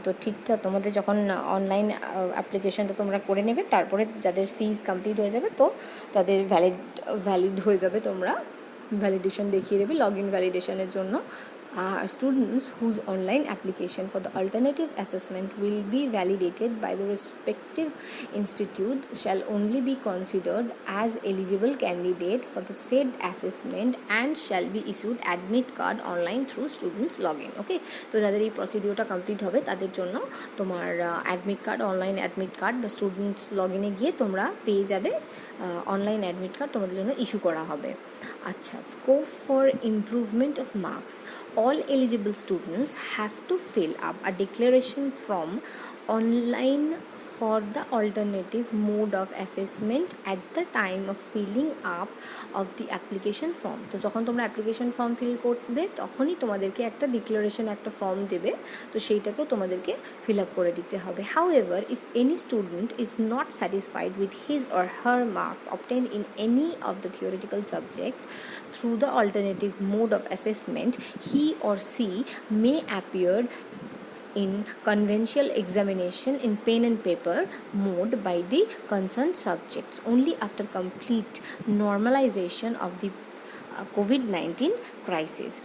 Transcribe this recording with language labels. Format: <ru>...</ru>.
<bn>তো ঠিকঠাক তোমাদের যখন অনলাইন অ্যাপ্লিকেশনটা তোমরা করে নেবে, তারপরে যাদের ফিজ কমপ্লিট হয়ে যাবে তো তাদের ভ্যালিড হয়ে যাবে, তোমরা ভ্যালিডেশন দেখিয়ে দেবে লগ ইন ভ্যালিডেশনের জন্য।</bn> <en>Students whose online application for the alternative assessment will be validated by the respective institute shall only be considered as eligible candidate for the said assessment and shall be issued admit card online through students login.</en> <bn>ওকে, তো যাদের এই প্রসিডিওরটা complete হবে তাদের জন্য তোমার admit card, online admit card বা students লগইনে গিয়ে তোমরা পেয়ে যাবে অনলাইন অ্যাডমিট কার্ড তোমাদের জন্য ইস্যু করা হবে।</bn> <en>আচ্ছা, scope for improvement of marks, all eligible students have to fill up a declaration from online for the alternative mode of assessment at the time of filling up of the application form.</en> <bn>তো যখন তোমরা application form fill করবে তখনই তোমাদেরকে একটা declaration, একটা form দেবে, তো সেইটাকেও তোমাদেরকে ফিল আপ করে দিতে হবে।</bn> <en>However, if any student is not satisfied with his or her marks obtained in any of the theoretical subject through the alternative mode of assessment, he or she may appear in conventional examination in pen and paper mode by the concerned subjects only after complete normalization of the COVID-19 crisis.</en>